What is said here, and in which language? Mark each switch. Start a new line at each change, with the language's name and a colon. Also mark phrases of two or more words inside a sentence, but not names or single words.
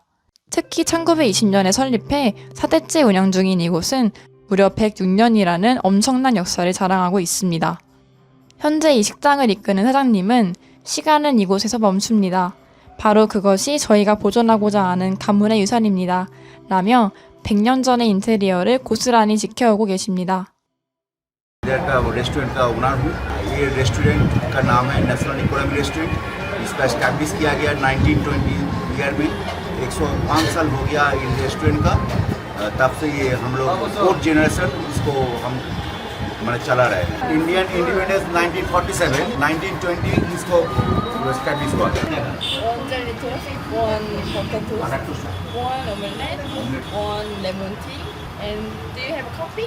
Korean: 특히 1920년에 설립해 4대째 운영 중인 이곳은 무려 106년이라는 엄청난 역사를 자랑하고 있습니다. 현재 이 식당을 이끄는 사장님은 시간은 이곳에서 멈춥니다. 바로 그것이 저희가 보존하고자 하는 가문의 유산입니다. 라며 100년 전의 인테리어를 고스란히 지켜오고 계십니다.
Hindi: इधर का रेस्टोरेंट का ओनर हूँ। ये रेस्टोरेंट का नाम है नेशनल इकोनॉमिक रेस्टोरेंट। इसका एस्टैब्लिश किया गया 1920 ईयर में। 105 साल हो गया इन रेस्टोरेंट का। तब से ये हम लोग 4th जनरेशन इसको हम मैंने चला रहे हैं।
English: Indian independence
Hindi: 1947, 1920 इसको एस्टैब्लिश हुआ।
English: One little one potato, one omelette, one lemon tea, and do you have a coffee?